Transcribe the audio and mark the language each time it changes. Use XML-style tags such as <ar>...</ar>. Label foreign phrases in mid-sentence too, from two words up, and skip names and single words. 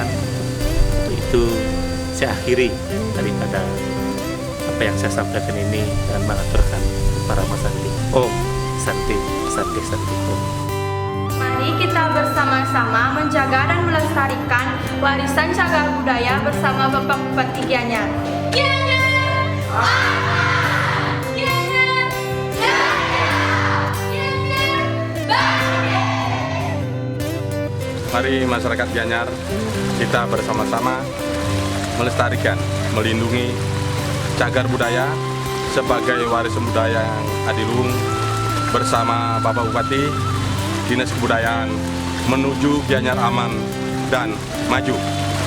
<id>Untuk itu saya akhiri daripada apa yang saya sampaikan ini dan mengaturkan para masanti.</id> <sa>Om Santi Santi Santi Om.</sa> <id>Mari kita bersama-sama menjaga dan melestarikan warisan cagar budaya bersama Bapak Bupati Gianyar. Gianyar! Gianyar! Gianyar! Mari masyarakat Gianyar, kita bersama-sama melestarikan, melindungi cagar budaya sebagai warisan budaya yang adiluhung bersama Bapak Bupati, Dinas Kebudayaan, menuju Gianyar aman dan maju.</id>